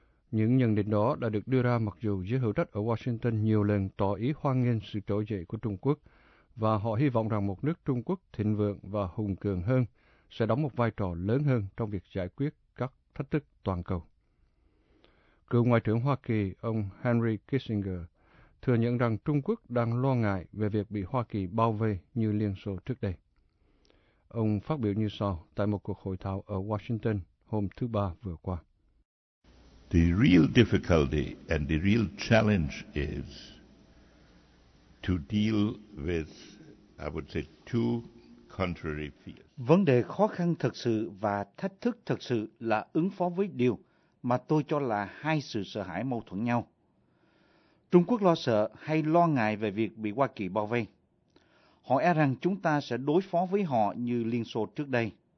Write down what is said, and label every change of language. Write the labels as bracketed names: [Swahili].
[Vietnamese] Những nhận định đó đã được đưa ra mặc dù giới hữu trách ở Washington nhiều lần tỏ ý hoan nghênh sự trỗi dậy của Trung Quốc và họ hy vọng rằng một nước Trung Quốc thịnh vượng và hùng cường hơn sẽ đóng một vai trò lớn hơn trong việc giải quyết các thách thức toàn cầu. Cựu Ngoại trưởng Hoa Kỳ, ông Henry Kissinger, thừa nhận rằng Trung Quốc đang lo ngại về việc bị Hoa Kỳ bao vây như Liên Xô trước đây. Ông phát biểu như sau tại một cuộc hội thảo ở Washington hôm thứ Ba vừa qua. [English] The real difficulty and the real challenge is to deal with, I would say, two contrary fears. [Vietnamese] Vấn đề khó khăn thật sự và thách thức thật sự là ứng phó với điều mà tôi cho là hai sự sợ hãi mâu thuẫn nhau. Trung Quốc lo sợ hay lo ngại về việc bị Hoa Kỳ bao vây. Họ e rằng chúng ta sẽ đối phó với họ như Liên Xô trước đây.